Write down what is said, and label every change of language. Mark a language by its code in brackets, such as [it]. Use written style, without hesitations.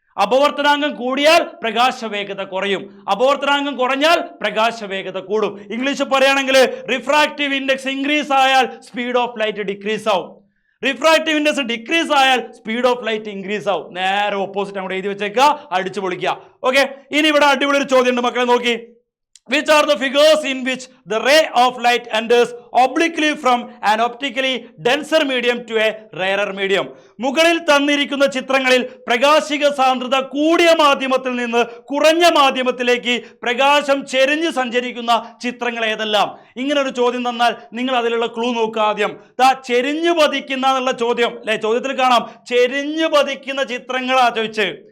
[ml] അപവർത്തനാങ്കം കൂടിയാൽ പ്രകാശ വേഗത കുറയും, അപവർത്തനാങ്കം കുറഞ്ഞാൽ പ്രകാശ വേഗത കൂടും. ഇംഗ്ലീഷ് പറയുകയാണെങ്കിൽ [en] Refractive index increase ആയാൽ speed of light decrease ആവും, refractive index decrease ആയാൽ speed of light increase ആവും. [ml] നേരെ ഓപ്പോസിറ്റ് അങ്ങോട്ട് എഴുതി വെച്ചേക്കുക, അടിച്ചു പൊളിക്കുക. ഓക്കെ, ഇനി ഇവിടെ അടിപൊളി ഒരു ചോദ്യം ഉണ്ട് മക്കളെ, നോക്കി. [en] Which are the figures in which the ray of light enters obliquely from an optically denser medium to a rarer medium? [ml] മുകളിൽ തന്നിരിക്കുന്ന ചിത്രങ്ങളിൽ പ്രകാശിക സാന്ദ്രത കൂടിയ മാധ്യമത്തിൽ നിന്ന് കുറഞ്ഞ മാധ്യമത്തിലേക്ക് പ്രകാശം ചെരിഞ്ഞ് സഞ്ചരിക്കുന്ന ചിത്രങ്ങൾ ഏതെല്ലാം? ഇങ്ങനെ ഒരു ചോദ്യം തന്നാൽ നിങ്ങൾ അതിലുള്ള ക്ലൂ നോക്കുക. ആദ്യം ചെരിഞ്ഞു പതിക്കുന്ന എന്നുള്ള ചോദ്യം അല്ലെ, ചോദ്യത്തിൽ കാണാം ചെരിഞ്ഞു പതിക്കുന്ന ചിത്രങ്ങളാ ചോദിച്ച്.